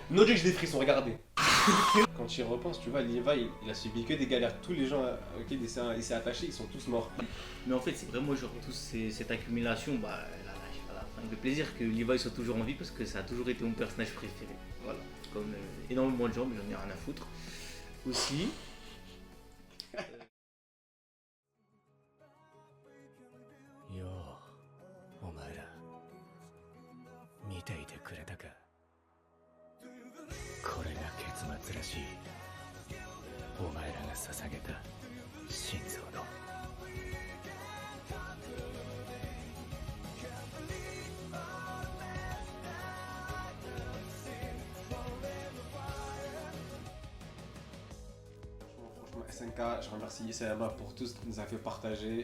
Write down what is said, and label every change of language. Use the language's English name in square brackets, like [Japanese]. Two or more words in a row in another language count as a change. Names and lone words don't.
[English] no joke, [French] j'ai des frissons, regardez. Quand tu y repenses, tu vois, Levi il a subi que des galères. Tous les gens auxquels il s'est attaché, ils sont tous morts. Mais en fait c'est vraiment genre cette accumulation, elle a lâché à la fin. Le plaisir que Levi soit toujours en vie parce que ça a toujours été mon personnage préféré. Voilà, comme énormément de gens, mais j'en ai rien à foutre. Aussi. [Japanese] Yo, お前ら見ていてくれたか。末らしいお前らが捧げた心臓の [French] Franchement, SNK, je remercie Isayama pour tout ce qu'il nous a fait partager,